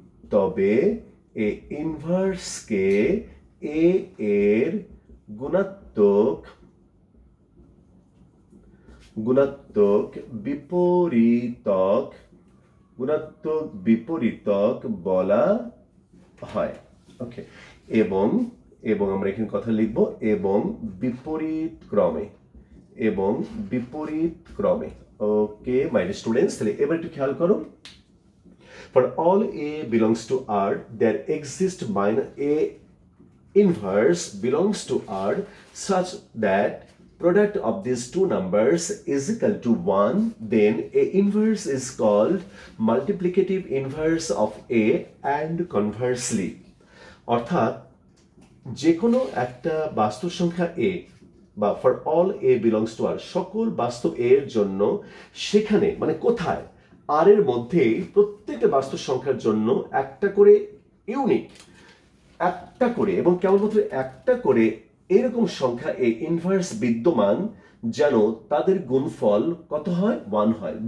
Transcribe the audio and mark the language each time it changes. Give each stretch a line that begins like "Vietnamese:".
Bangla: তবে এ ইনভার্সকে এ এর গুণাত্মক, গুণাত্মক বিপরীতক, গুণাত্মক বিপরীতক বলা হয়। ওকে, এবং এবং আমরা এখানে কথা লিখব এবং বিপরীত ক্রমে, এবং বিপরীত ক্রমে। ওকে মাই ডিয়ার স্টুডেন্টস, তাহলে এবার একটু খেয়াল করো।
English: For all A belongs to R, there exists minus A inverse belongs to R such that product of these two numbers is equal to 1, then A inverse is called multiplicative inverse of A and conversely.
Bangla: অর্থাৎ যে কোনো একটা বাস্তব সংখ্যা A বা
English: for all A belongs to R,
Bangla: সকল বাস্তব A এর জন্য সেখানে মানে কোথায় আর এর মধ্যে প্রত্যেকটা বাস্তব সংখ্যার জন্য একটা করে ইউনিক, একটা করে এবং কেবলমাত্র একটা করে এরকম সংখ্যা এ ইনভার্স বিদ্যমান যেন তাদের গুণফল কত হয়, 1 হয়।